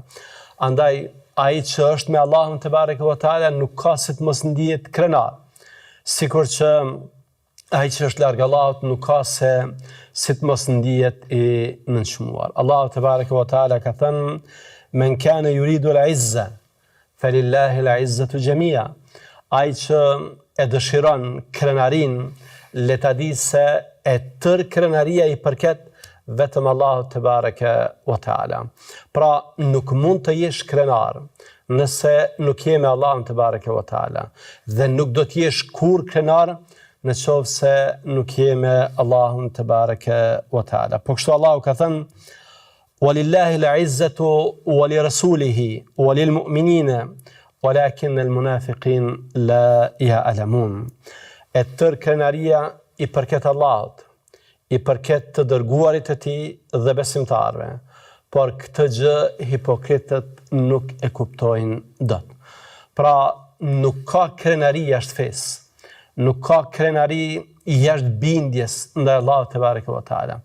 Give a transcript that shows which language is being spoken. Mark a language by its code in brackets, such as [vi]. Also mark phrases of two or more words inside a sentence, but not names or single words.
[sq] Andaj ai që është me Allahun [ar] تبارك وتعالى [sq] nuk ka si të mos ndihet krenar. Sikur që ai që është larg Allahut nuk ka se si të mos ndihet i nënçmuar. [ar] Allahu تبارك وتعالى [sq] ka thënë: [ar] "من كان يريد العزة فلله العزة جميعا." [sq] Ai që e dëshiron krenarin, le ta di se e tërë krenaria i përket vetëm Allahut [ar] تبارك وتعالى. [sq] Pra nuk mund të jesh krenar nëse nuk je me Allahun [ar] تبارك وتعالى, [sq] dhe nuk do të jesh kur krenar në qovë se nuk je me Allahun [ar] تبارك وتعالى. [sq] Po kështu Allahu ka thënë: [ar] "ولله العزة ولرسوله وللمؤمنين ولكن المنافقين لا يعلمون." [sq] E tërë krenaria i përket Allahut, i përket të dërguarit të tij dhe besimtarëve, por këtë gjë hipokritët nuk e kuptojnë dot. Pra nuk ka krenari jashtë fesë, nuk ka krenari jashtë bindjes ndaj Allahut [ar] تبارك وتعالى.